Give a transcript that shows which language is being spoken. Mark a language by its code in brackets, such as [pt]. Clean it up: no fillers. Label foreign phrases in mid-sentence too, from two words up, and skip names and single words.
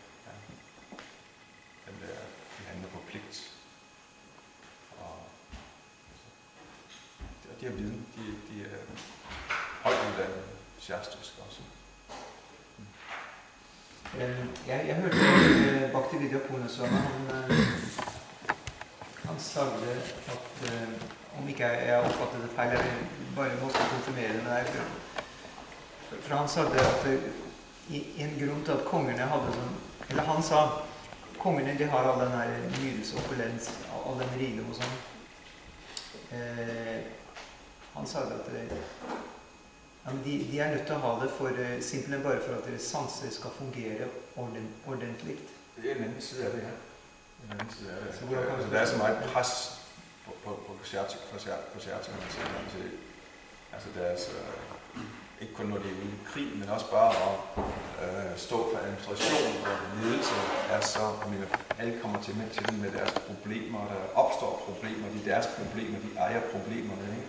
[da] Den der, de handler på pligt. Og de har viden, de er højt uddannet shastrisk også. Jeg hørte Bhaktivedanta Prabhu-2, [no] han sagde at, om ikke jeg oppfattet det feil, eller bare måtte konfirmere det, men for han sagde at en grunn til at kongene hadde sånn, eller han sa, kongene de har all den her nydelse, opulens, all den rikdom og sånn. Han sa at de er nødt til å ha det simpelthen bare for at deres sanser skal fungere ordentlig. [da] Det er en anden side af det her. Så der er så meget pres på kshatriya, altså deres, ikke kun når de er ude i krig, men også bare at stå for administration og ledelse er så, alle kommer til dem med deres problemer, og der opstår problemer, de er deres problemer, de ejer problemerne, ikke?